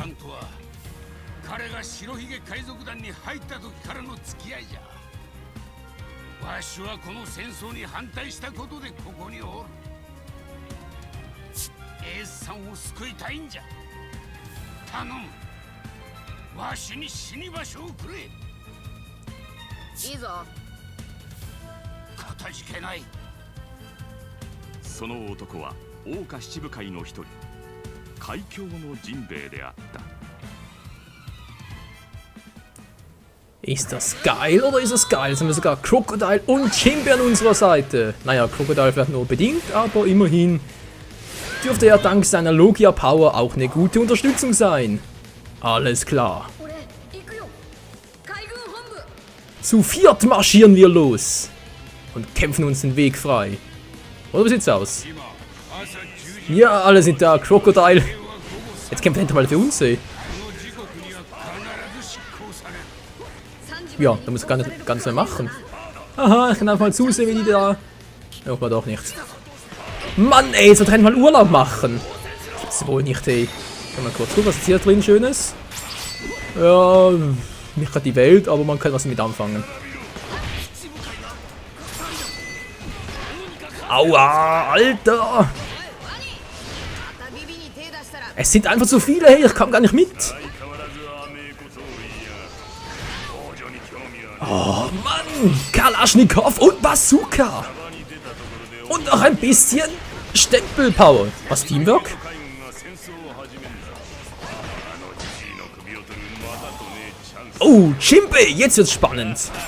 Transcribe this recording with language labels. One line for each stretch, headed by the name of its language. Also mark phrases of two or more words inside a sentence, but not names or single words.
Japanese: さんとは彼が白ひげ海賊団に入った時からの付き合いじゃわしはこの戦争に反対したことでここにおるエースさんを救いたいんじゃ頼むわしに死に場所をくれいいぞかたじけないその男は桜花七部会の一人海峡のジンベエであった
German: Ist das geil oder ist das geil? Jetzt haben wir sogar Crocodile und Jinbe an unserer Seite. Naja, Crocodile vielleicht nur bedingt, aber immerhin dürfte er dank seiner Logia Power auch eine gute Unterstützung sein. Alles klar.
Japanese: 俺行くよ海軍本部
German: Zu viert marschieren wir los und kämpfen uns den Weg frei. Oder wie sieht's aus?
Japanese: 今朝10時
German: Ja, alle sind da. Crocodile. Jetzt kämpft er endlich mal für uns, ey.
Japanese: この時刻には必ず執行される
German: Ja, da muss ich gar nicht mehr machen. Aha, ich kann einfach mal zusehen, wie die da... Ja, aber doch nicht. Mann, ey, jetzt wird er mal Urlaub machen. Das ist wohl nicht, ey. Schau mal kurz gucken, was ist hier drin Schönes? Ja, nicht gerade die Welt, aber man kann was damit anfangen. Aua, Alter!
Japanese: またビビに手出したら
German: Es sind einfach zu viele, hey, ich komme gar nicht mit. Oh Mann, Kalaschnikow und Bazooka. Und noch ein bisschen Stempelpower. Was, Teamwork? Oh, Jinbe, jetzt wird's spannend.